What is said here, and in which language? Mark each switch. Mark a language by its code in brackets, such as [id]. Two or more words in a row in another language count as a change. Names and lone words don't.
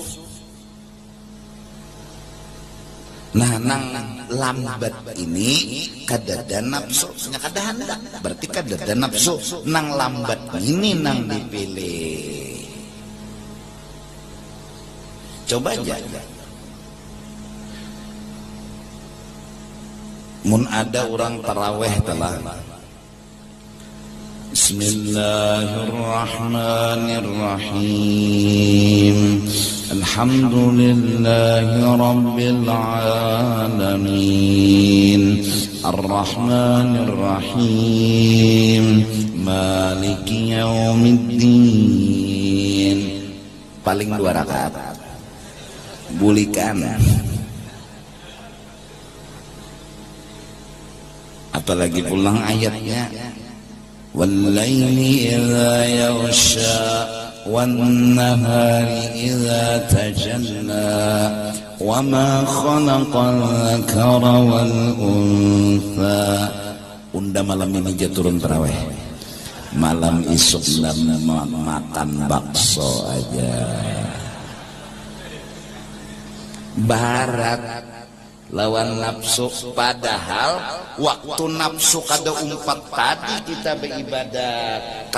[bjn] Nah, nang lambat ini kadada nafsu, kada hendak. Berarti kadada nafsu. Nang lambat ini nang dipilih. Coba aja. Mun ada orang taraweh telah. [ar] بسم الله الرحمن الرحيم. الحمد لله رب العالمين. الرحمن الرحيم. مالك يوم الدين. [bjn] Paling 2 rakaat. Bulikan. Apalagi pulang ayatnya. [ar] والليل إذا يغشى والنهار إذا تجلى وما خلق الذكر والأنثى. [bjn] Unda malam ini aja turun tarawih. Malam isuk makan bakso aja. Barat lawan nafsu, padahal waktu nafsu kada umpat tadi kita beribadat.